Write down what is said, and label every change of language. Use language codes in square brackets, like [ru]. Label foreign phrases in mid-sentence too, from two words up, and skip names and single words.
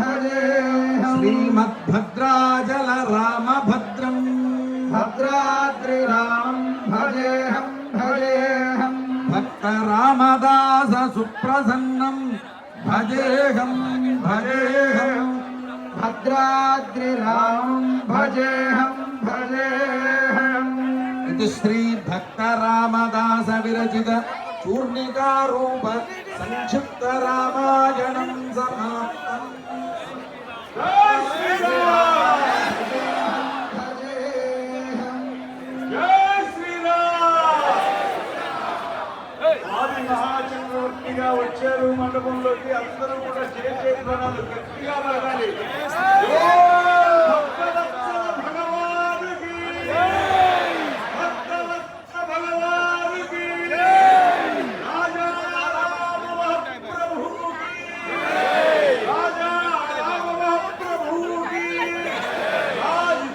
[sa] श्रीमद्भद्राचल रामभद्रम् भद्राद्रिरामं भजेऽहं भक्त रामदास सुप्रसन्नं भजेऽहं भद्राद्रिरामं भजेऽहं इति श्री भक्त रामदास विरचित चूर्णिकारूप संक्षिप्त रामायणं समाप्तम्। [te] మహాచక్రవర్తిగా వచ్చారు మండపంలోకి. అందరూ కూడా జయ జయధ్వనాలు గట్టిగా పలకాలి. భగవానుకి భగవానుకి రాజా రామ ప్రభుకి రాజా రామ ప్రభుకి రాజ